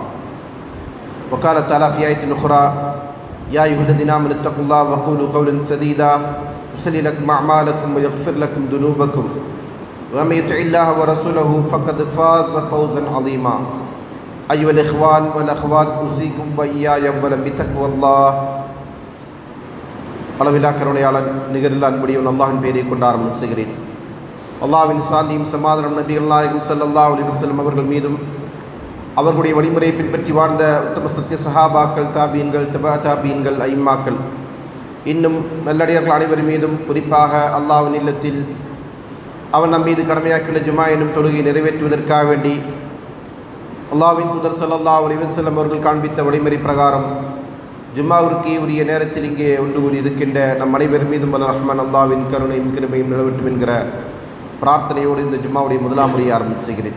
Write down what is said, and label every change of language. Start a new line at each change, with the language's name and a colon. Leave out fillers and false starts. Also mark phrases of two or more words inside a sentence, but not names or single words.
Arabic: وقال تعالى في آية أخرى يا أيها الذين آمنوا اتقوا الله وقولوا قولا سديدا يصلح لكم أعمالكم ويغفر لكم ذنوبكم ومن يطع الله ورسوله فقد فاز فوزا عظيما أيها الإخوان والأخوات أوصيكم وإياي أولا بتقوى الله
Tamil: அளவில்லா கருணையாளன் நிகரில் அன்புடையவன் அல்லாஹ்வின் பெயரை கொண்டு ஆரம்பம் செய்கிறேன். அல்லாஹ்வின் சாந்தியும் சமாதானம் நபிகள் நாயகம்
Arabic: صلى الله عليه وسلم
Tamil: அவர்கள் மீதும் அவர்களுடைய வழிமுறையை பின்பற்றி வாழ்ந்த உத்தம சத்திய சஹாபாக்கள் தாபீன்கள் தபா தாபீன்கள் ஐம்மாக்கள் இன்னும் நல்லடியார்கள் அனைவர் மீதும் குறிப்பாக அல்லாஹ்வின் இல்லத்தில் அவன் நம் மீது கடமையாக்கியுள்ள ஜுமா என்னும் தொழுகையை நிறைவேற்றுவதற்காக வேண்டி அல்லாஹ்வின் தூதர்
Arabic: صلى الله عليه وسلم
Tamil: அவர்கள் காண்பித்த வழிமுறை பிரகாரம் ஜும்மாவிற்கு உரிய நேரத்தில் இங்கே ஒன்று கூடி இருக்கின்ற நம் அனைவர் மீதும் ரஹ்மான் அல்லாஹ்வின் கருணையும் கிருபையும் நிலவட்டும் என்கிற பிரார்த்தனையோடு இந்த ஜும்மாவுடைய முதலாம் முறையை ஆரம்பம் செய்கிறேன்.